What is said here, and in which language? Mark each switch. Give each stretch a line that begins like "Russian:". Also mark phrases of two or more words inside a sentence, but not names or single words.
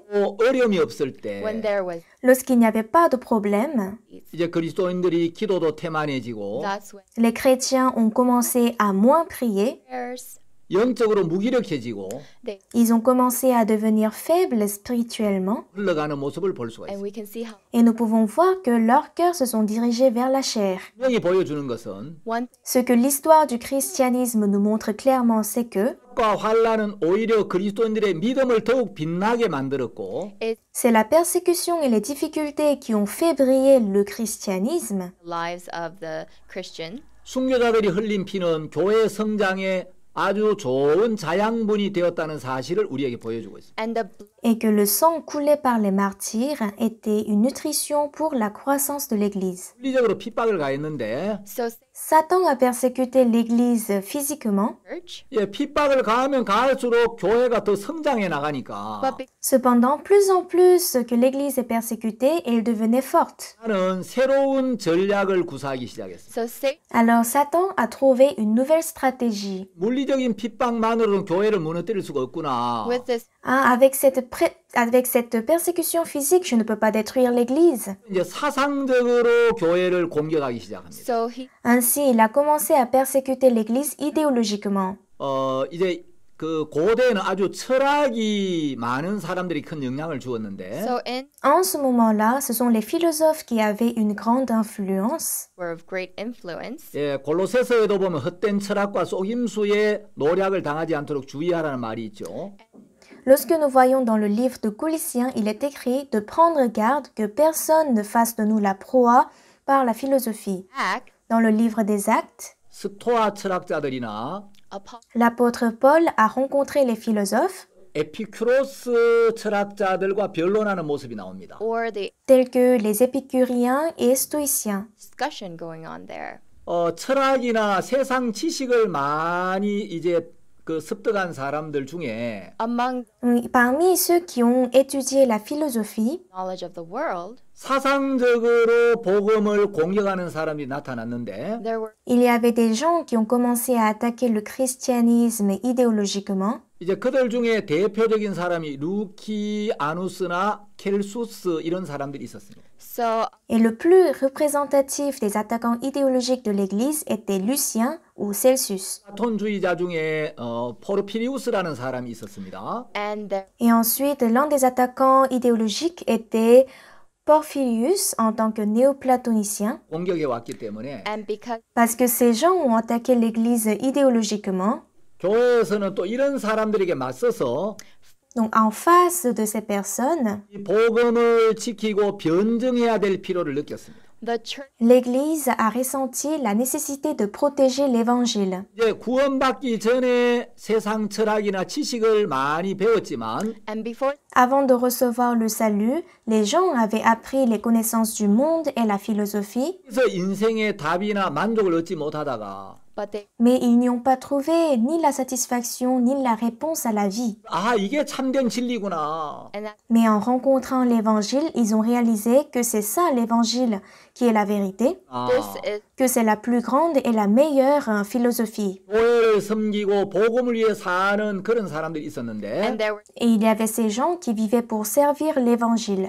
Korean: 또 어려움이 없을
English: when
Korean: 때,
English: there was
French: lorsqu'il n'y avait pas de problème,
Korean: 이제 그리스도인들이 기도도 태만해지고
English: that's when
French: les chrétiens ont commencé à moins prier,
English: prayers
Korean: 영적으로 무기력해지고
English: they
French: ils ont commencé à devenir faibles spirituellement,
Korean: 흘러가는 모습을 볼 수가
English: and
Korean: 있어요.
English: we can see how
French: et nous pouvons voir que leurs cœurs se sont dirigés vers la chair.
Korean: 분명히 보여주는 것은
English: one
French: Ce que l'histoire du christianisme nous montre clairement, c'est que
Korean: 과 환란은 오히려 그리스도인들의 믿음을 더욱 빛나게 만들었고
English: is
French: c'est la persécution et les difficultés qui ont fait briller le christianisme,
English: the lives of the Christian
Korean: 순교자들이 흘린 피는 교회 성장에 아주 좋은 자양분이 되었다는 사실을 우리에게 보여주고 있습니다.
English: and the
French: et que le sang coulé par les martyrs était une nutrition pour la croissance de l'Église.
Korean: 물리적으로 핍박을 가했는데
English: so
French: Satan a persécuté l'Église physiquement,
English: church
Korean: 핍박을 가하면 가할수록 교회가 더 성장해 나가니까
English: but
French: cependant, plus en plus que l'Église est persécutée, elle devenait forte.
Korean: 나는 새로운 전략을 구사하기 시작했습니다.
English: so Satan
French: Alors Satan a trouvé une nouvelle stratégie.
Korean: 물리적인 핍박만으로는 교회를 무너뜨릴 수가 없구나.
English: with this
French: Ah, avec cette persécution physique, je ne peux pas détruire l'Église.
Korean: 이제 사상적으로 교회를 공격하기 시작합니다.
English: so he
French: Ainsi, il a commencé à persécuter l'Église idéologiquement.
Korean: 이제 그 고대에는 아주 철학이 많은 사람들이 큰 영향을 주었는데
English: so in
French: En ce moment-là, ce sont les philosophes qui avaient une grande influence.
English: were of great influence
Korean: 골로새서에도 보면 헛된 철학과 속임수에 노략을 당하지 않도록 주의하라는 말이 있죠.
French: Lorsque nous voyons dans le livre de Colossiens, il est écrit de prendre garde que personne ne fasse de nous la proie par la philosophie.
English: act
French: Dans le livre des Actes,
Korean: 스토아 철학자들이나
English: upon
French: l'apôtre Paul a rencontré les philosophes
Korean: 에피큐로스 철학자들과 변론하는 모습이 나옵니다.
English: or the
French: tels que les épicuriens et stoïciens.
English: discussion going on there
Korean: 철학이나 세상 지식을 많이 이제 그 습득한 사람들 중에
English: among
French: Parmi ceux qui ont étudié la philosophie,
English: knowledge of the world
Korean: 사상적으로 복음을 공격하는 사람이 나타났는데
English: there were
French: il y avait des gens qui ont commencé à attaquer le christianisme idéologiquement.
Korean: 이제 그들 중에 대표적인 사람이 루키아누스나 켈수스 이런 사람들이 있었습니다.
English: so
French: Et le plus représentatif des attaquants idéologiques de l'Église était Lucien ou Celsus.
Korean: 플라톤주의자 중에 포르피리우스라는 사람이 있었습니다.
English: and there
French: Et ensuite, l'un des attaquants idéologiques était Porphyrius en tant que néoplatonicien,
Korean: 공격해 왔기 때문에
English: and because
French: parce que ces gens ont attaqué l'Église idéologiquement.
Korean: 교회에서는 또 이런 사람들에게 맞서서
French: Donc en face de ces personnes,
Korean: 이 복음을 지키고 변증해야 될 필요를 느꼈습니다.
English: The church
French: l'Église a ressenti la nécessité de protéger l'Évangile.
Korean: 이제 구원받기 전에 세상 철학이나 지식을 많이 배웠지만
English: and before
French: Avant de recevoir le salut, les gens avaient appris les connaissances du monde et la philosophie,
Korean: 그래서 인생의 답이나 만족을 얻지 못하다가
English: but they
French: mais ils n'y ont pas trouvé ni la satisfaction ni la réponse à la vie.
Korean: 아 이게 참된 진리구나.
English: and that
French: Mais en rencontrant l'Évangile, ils ont réalisé que c'est ça l'Évangile qui est la vérité,
Korean: 아,
English: this is
French: que c'est la plus grande et la meilleure philosophie.
Korean: 교회를 섬기고 복음을 위해 사는 그런 사람들이
English: and
Korean: 있었는데
English: there were
French: Et il y avait ces gens qui vivaient pour servir l'Évangile.